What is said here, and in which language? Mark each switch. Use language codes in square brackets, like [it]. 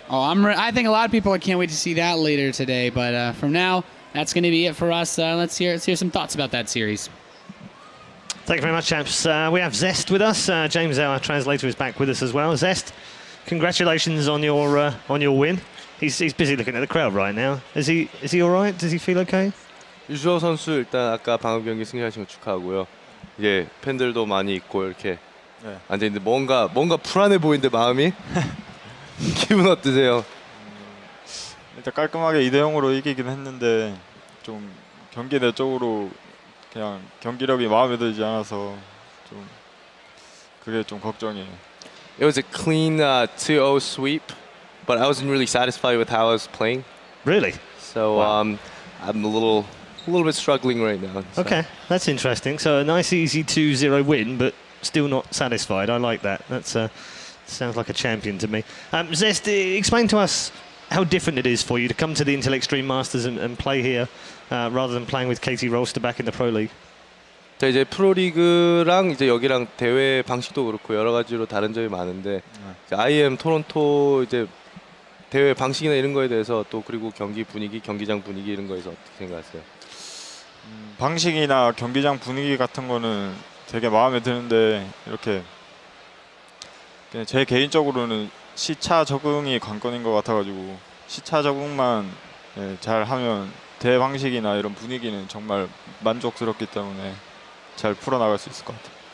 [en] Oh, I think a lot of people can't wait to see that later today. But from now, that's going to be it for us. Let's hear some thoughts about that series. Thank you very much, chaps. We have Zest with us. James, our translator, is back with us as well. Zest, congratulations on your win. He's busy looking at the crowd right now. Is he all right? Does he feel okay? [ko] 유주호 선수 일단 아까 방금 경기 승리하신 거 축하하고요. 예, 팬들도 많이 있고 이렇게. 네. 안 되는데 뭔가 불안해 보이는데 마음이. 기분 어떠세요? 일단 깔끔하게 2대0으로 이기긴 했는데 좀 경기 내적으로 그냥 경기력이 마음에 들지 않아서 좀 그게 좀 걱정이에요. [en] It was a clean 2-0 sweep, but I wasn't really satisfied with how I was playing. Really? So I'm a little bit struggling right now. So. Okay, that's interesting. So a nice, easy 2-0 win, but still not satisfied. I like that. That's sounds like a champion to me. Zest, explain to us how different it is for you to come to the Intel Extreme Masters and play here rather than playing with KT Rolster back in the Pro League. [ko] 자, 이제 프로리그랑 이제 여기랑 대회 방식도 그렇고 여러 가지로 다른 점이 많은데 이제 IEM 토론토 이제 대회 방식이나 이런 거에 대해서 또 그리고 경기 분위기, 경기장 분위기 이런 거에서 어떻게 생각하세요? 방식이나 경기장 분위기 같은 거는 되게 마음에 드는데 이렇게 그냥 제 개인적으로는 시차 적응이 관건인 것 같아가지고 시차 적응만 잘 하면 대회 방식이나 이런 분위기는 정말 만족스럽기 때문에 잘 풀어나갈 수 있을 것 같아요.